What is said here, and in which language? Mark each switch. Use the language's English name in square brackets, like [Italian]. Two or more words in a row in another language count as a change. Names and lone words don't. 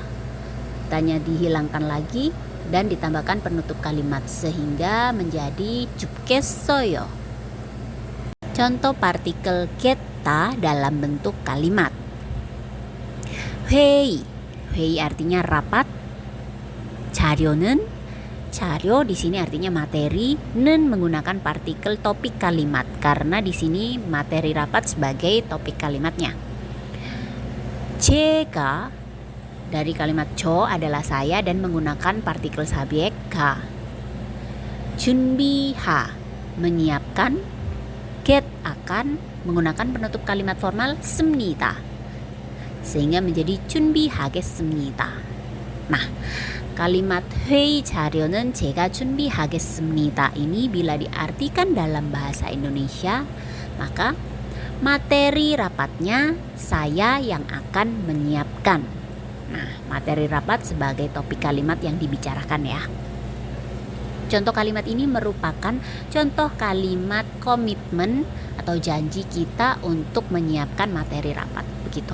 [Indonesian] Tanya dihilangkan lagi dan ditambahkan penutup kalimat sehingga menjadi 춥겠어요. Contoh partikel keta dalam bentuk kalimat. [Korean] 회의. 회의 [Indonesian] artinya rapat. [Korean] 자료는, 자료 [Indonesian] di sini artinya materi, nen menggunakan partikel topik kalimat karena di sini materi rapat sebagai topik kalimatnya. 제가 dari kalimat 저 adalah saya dan menggunakan partikel subjek ka. 준비하 menyiapkan, get akan menggunakan penutup kalimat formal 습니다 sehingga menjadi 준비하겠습니다. Nah, kalimat [Korean] 회의 자료는 제가 준비하겠습니다 [Indonesian] ini bila diartikan dalam bahasa Indonesia, maka materi rapatnya saya yang akan menyiapkan. Nah, materi rapat sebagai topik kalimat yang dibicarakan ya. Contoh kalimat ini merupakan contoh kalimat komitmen atau janji kita untuk menyiapkan materi rapat, begitu.